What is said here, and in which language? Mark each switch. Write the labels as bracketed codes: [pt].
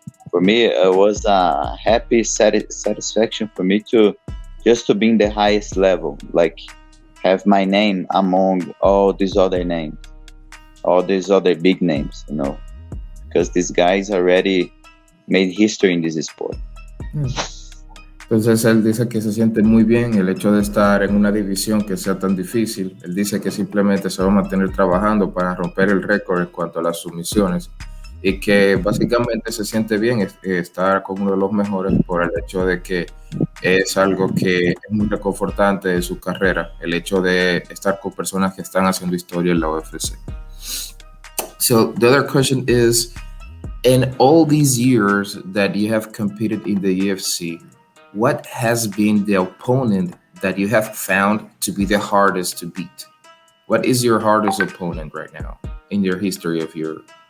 [en] For me, it was a happy satisfaction for me to just to be in the highest level, like have my name among all these other names, all these other big names, because these guys already made history in this sport. [es] Entonces él dice que se siente muy bien el hecho de estar en una división que sea tan difícil. Él dice que simplemente se va a mantener trabajando para romper el récord en cuanto a las sumisiones y que básicamente se siente bien estar con uno de los mejores por el hecho de que es algo que es muy reconfortante de su carrera, el hecho de estar con personas que están haciendo historia en la UFC. [en] So the other question is, in all these years that you have competed in the UFC, what has been the opponent that you have found to be the hardest to beat? What is your hardest opponent right now in your history of your...